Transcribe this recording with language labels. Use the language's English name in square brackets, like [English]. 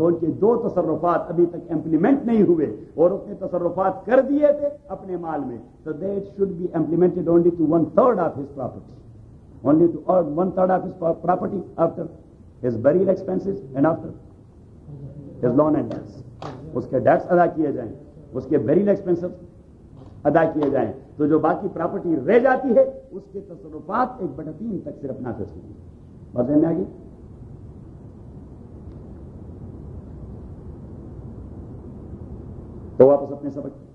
[Urdu] ان کے دو تصرفات ابھی تک امپلیمنٹ نہیں ہوئے, اور اس نے تصرفات کر دیے تھے اپنے مال میں. [English] So that should be implemented only to one third of his property. Only to one third of his property after his burial expenses and after his loan and debts. [Urdu] اس کے ڈیٹس ادا کیے جائیں, اس کے بیریل ایکسپنسز ادا کیے جائیں, تو جو باقی پراپرٹی رہ جاتی ہے اس کے تصرفات ایک بٹا تین تک صرف نہ کر سکیں. بس میں آگے تو واپس اپنے سبق.